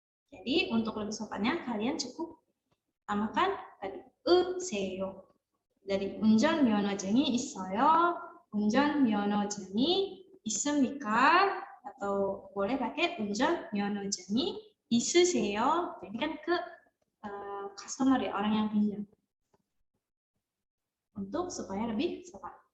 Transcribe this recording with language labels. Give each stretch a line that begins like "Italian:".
Indonesian: Jadi untuk lebih sopannya kalian cukup tambahkan tadi 으세요.
Korean: Dari 운전 면허증이 있어요. 운전 면허증이 있습니까?
Indonesian: Atau boleh pakai
Korean: 운전 면허증이 있으세요.
Indonesian: Ini kan ke customer ya, orang yang pinjam. Untuk supaya lebih sopan.